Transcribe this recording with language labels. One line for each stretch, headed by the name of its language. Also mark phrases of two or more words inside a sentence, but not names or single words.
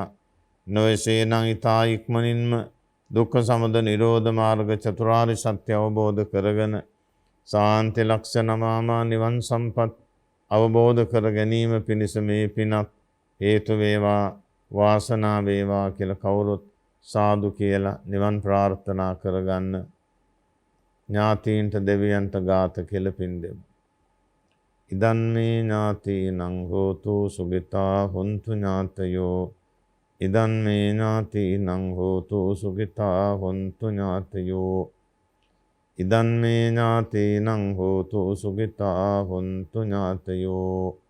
Sinhala: නොයසේ නම් ඊතා ඉක්මනින්ම දුක්ඛ සමුදය නිරෝධ මාර්ග චතුරාර්ය සත්‍ය අවබෝධ කරගෙන සාන්ති ලක්ෂණ මාමා නිවන් සම්පත් අවබෝධ කර ගැනීම පිණිස මේ පිනත් හේතු වේවා, වාසනාව වේවා කියලා කවුරුත් සාදු කියලා නිවන් ප්‍රාර්ථනා කරගන්න. ඥාතීන්ට දෙවියන්ට ගාත කියලා පින් දෙමු.
Pali: ඉදන් මේ ඥාතීනං හෝතු සුගිතා හොන්තු ඥාතයෝ. ඉදන් මේ ඥාතීනං හෝතු සුගිතා හොන්තු ඥාතයෝ. ඉදන් මේ ඥාතීනං හෝතු සුගිතා හොන්තු ඥාතයෝ.